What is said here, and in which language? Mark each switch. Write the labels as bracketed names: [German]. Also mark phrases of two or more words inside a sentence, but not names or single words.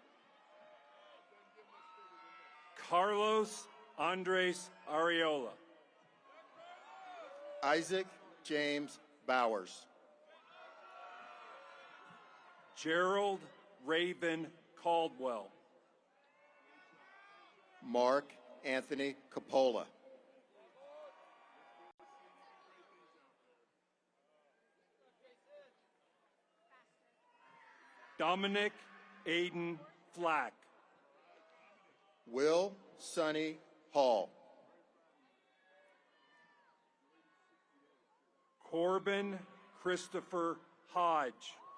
[English] Carlos Andres Areola. Isaac James Bowers. Gerald Raven Caldwell. Mark Anthony Capola. Dominic Aiden Flack. Will Sonny Hall. Corbin Christopher Hodge.